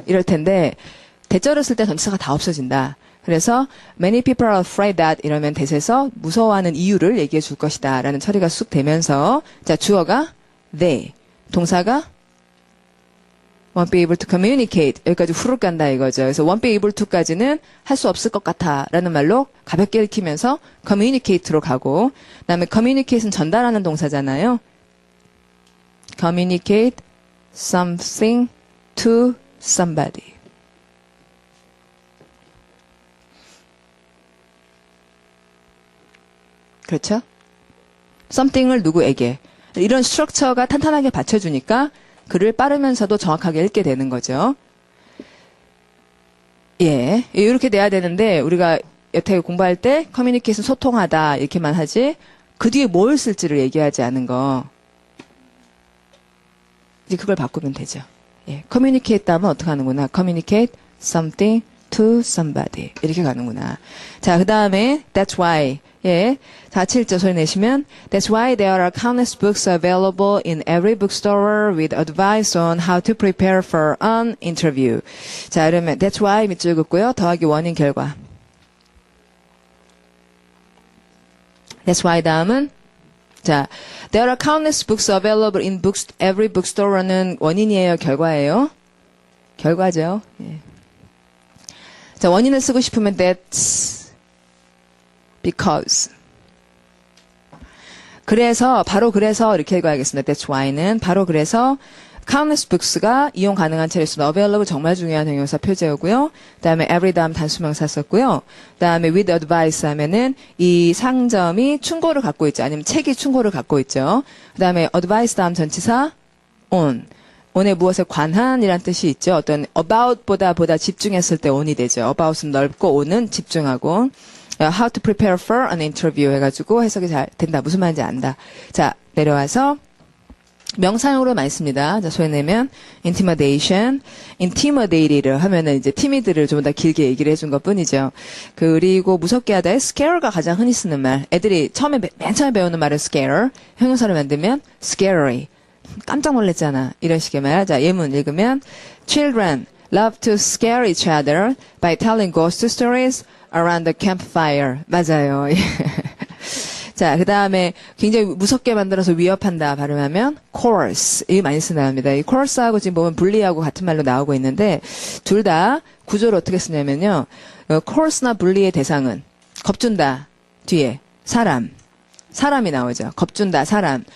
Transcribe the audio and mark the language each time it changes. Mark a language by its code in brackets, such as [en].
[ko] 이럴 텐데 대절을 쓸 때 전치사가 다 없어진다. 그래서 [en] many people are afraid that [ko] 이러면 대세에서 무서워하는 이유를 얘기해 줄 것이다 라는 처리가 쑥 되면서 자 주어가 they 동사가 [en] won't be able to communicate [ko] 여기까지 후루룩 간다 이거죠. 그래서 won't be able to까지는 할 수 없을 것 같아 라는 말로 가볍게 읽히면서 communicate로 가고 그 다음에 communicate는 전달하는 동사잖아요. [en] communicate something to somebody. [ko] 그렇죠? something을 누구에게. 이런 스트럭처가 탄탄하게 받쳐주니까 글을 빠르면서도 정확하게 읽게 되는 거죠. 예. 이렇게 돼야 되는데, 우리가 여태 공부할 때 커뮤니케이션 소통하다, 이렇게만 하지, 그 뒤에 뭘 쓸지를 얘기하지 않은 거. 이제 그걸 바꾸면 되죠. 예. communicate 하면 어떻게 하는구나. [en] communicate something to somebody. [ko] 이렇게 가는구나. 자, 그 다음에, that's why. 예. 4.7절 소리 내시면 [en] That's why there are countless books available in every bookstore with advice on how to prepare for an interview. [ko] 자, 그러면 That's why 밑줄 긋고요. 더하기 원인 결과. That's why 다음은 자, [en] There are countless books available in every bookstore [ko] 는 원인이에요, 결과예요? 결과죠. 예. 자, 원인을 쓰고 싶으면 That's because. 그래서 바로 그래서 이렇게 읽어야겠습니다. That's why는 바로 그래서 countless books가 이용 가능한 책일 수는 available 정말 중요한 형용사 표제어고요. 그다음에 every 다음 단수명사 썼고요. 그다음에 with advice 하면은 이 상점이 충고를 갖고 있죠. 아니면 책이 충고를 갖고 있죠. 그다음에 advice 다음 전치사 on. on에 무엇에 관한이란 뜻이 있죠. 어떤 about보다 집중했을 때 on이 되죠. about은 넓고 on은 집중하고. [en] How to prepare for an interview [ko] 해가지고 해석이 잘 된다. 무슨 말인지 안다. 자, 내려와서 명사형으로 많이 씁니다. 자, 소리 내면 intimidation, intimidate를 하면은 이제 timid를 좀 더 길게 얘기를 해준 것 뿐이죠. 그리고 무섭게 하다에 scare가 가장 흔히 쓰는 말. 애들이 맨 처음에 배우는 말은 scare. 형용사를 만들면 scary. 깜짝 놀랐잖아. 이런 식의 말. 자, 예문 읽으면 [en] children love to scare each other by telling ghost stories around the campfire. [ko] 맞아요. 자, 그 다음에 굉장히 무섭게 만들어서 위협한다 발음하면 coerce. 이게 많이 쓰나옵니다. 이 coerce하고 지금 보면 bully하고 같은 말로 나오고 있는데 둘 다 구조를 어떻게 쓰냐면요. coerce나 bully의 대상은 겁준다. 뒤에 사람이 나오죠. 겁준다, 사람.